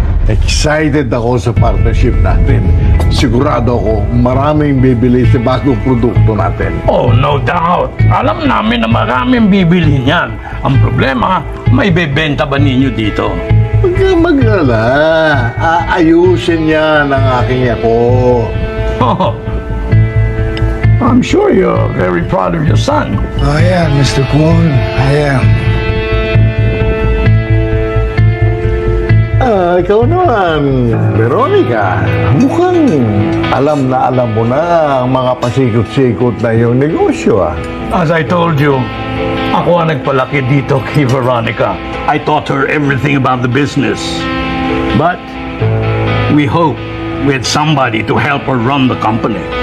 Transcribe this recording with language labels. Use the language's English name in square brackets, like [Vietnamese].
[Filipino] Excited ako sa partnership natin. Sigurado ako maraming bibili sa bagong produkto natin. Oh, no doubt. Alam namin na maraming bibili niyan. Ang problema, may bebenta ba ninyo dito? Huwag kang mag-alala. Aayusin niya ng aking ako. [English] Oh, I'm sure you're very proud of your son. I am, Mr. Kwon. I am. [Filipino] Ikaw naman, Veronica. Mukhang alam mo na ang mga pasikot-sikot na iyong negosyo, ah. [English] As I told you, [Filipino] ako ang nagpalaki dito kay Veronica. [English] I taught her everything about the business. But we hope we had somebody to help her run the company.